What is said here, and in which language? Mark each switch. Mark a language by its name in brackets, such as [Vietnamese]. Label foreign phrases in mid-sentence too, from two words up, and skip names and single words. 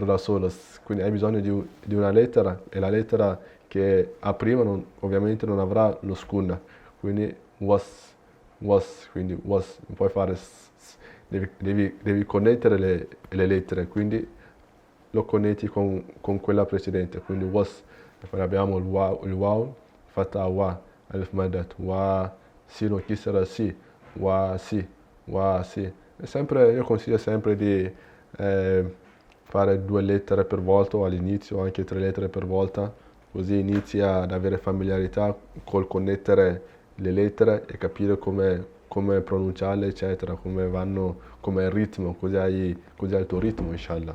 [Italian] da solo, quindi hai bisogno di una lettera e la lettera che ha prima ovviamente non avrà lo skun, quindi was, quindi was, non puoi fare devi connettere le lettere, quindi lo connetti con quella precedente, quindi was, e poi abbiamo il waw fatta wa, [Arabic] ألف مدّة, [Italian] wa, [Arabic] سين كسرة سِ, [Italian] wa si. E sempre, io consiglio sempre di fare 2 lettere per volta o all'inizio, anche 3 lettere per volta, così inizi ad avere familiarità col connettere le lettere e capire come pronunciarle, eccetera, come vanno, come è il ritmo, cos'è il tuo ritmo, inshallah.